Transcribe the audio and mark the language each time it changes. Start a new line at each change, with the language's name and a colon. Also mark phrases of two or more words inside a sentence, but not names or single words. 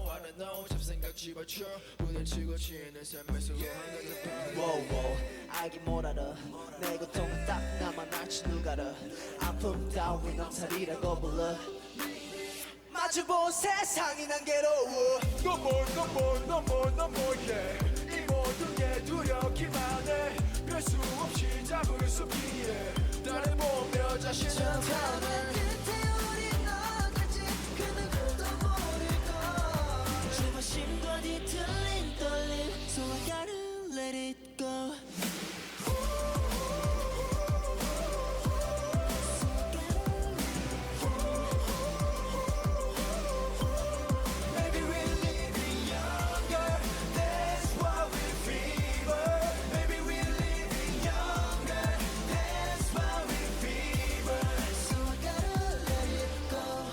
English: I don't know
Korean: 잡생각 집어쳐 부딪히고 치는 삶에서 Wow 알긴 뭘 알아 내 고통은 딱 나만 알지 누가 알아 아픔 따윈 엄살이라고 불러 마주본 세상이 난 괴로워
English: No more no more no more no more yeah
Korean: 이 모든 게 두렵기만 해 별 수 없이 잡을 수 없기에 나를 보며 자신을 타네 조바심과 뒤틀린 떨림
English: So I gotta let it go Maybe we're living younger That's why we fever Maybe we're living younger That's why we fever So I gotta let it go